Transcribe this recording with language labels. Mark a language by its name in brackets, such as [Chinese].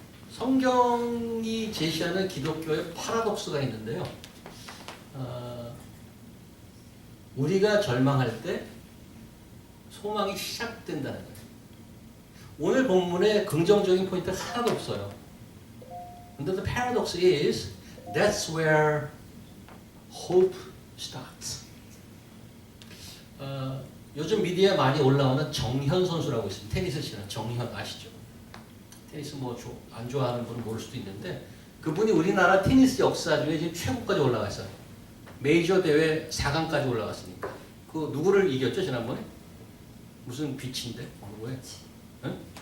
[Korean] 성경이 제시하는 기독교의 파라독스가 있는데요. 우리가 절망할 때 소망이 시작된다는 거예요. 오늘 본문에 긍정적인 포인트 하나도 없어요. 근데 [English] the paradox is that's where hope starts. [Korean] 요즘 미디어에 많이 올라오는 정현 선수라고 있습니다. 테니스 치는 정현 아시죠? 테니스 뭐 안 좋아하는 분은 모를 수도 있는데 그분이 우리나라 테니스 역사 중에 지금 최고까지 올라갔어요. 메이저 대회 4강까지 올라갔으니까. 그 누구를 이겼죠 지난번에? 무슨 비치인데? 누구예요? 응?